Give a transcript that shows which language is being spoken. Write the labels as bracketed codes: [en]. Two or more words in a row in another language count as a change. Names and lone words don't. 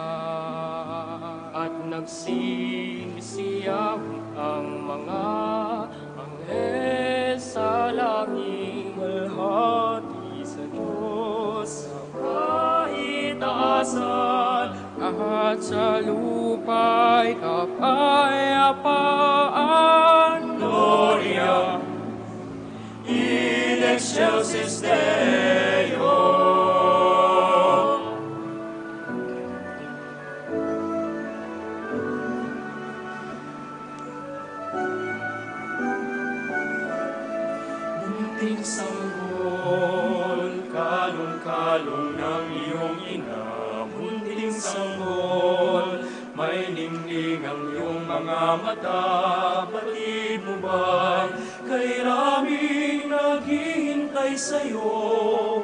[tl] At nagsisiyawit ang mga anghel sa langit. Walhati sa Diyos sa kaitaasan, at sa lupa'y kapayapaan. [la] Gloria in excelsis Deo. [tl] Bunting sanggol, kalong-kalong ng iyong ina. Bunting sanggol, may ningning ang iyong mga mata. Batid mo ba kay raming naghihintay sa'yo?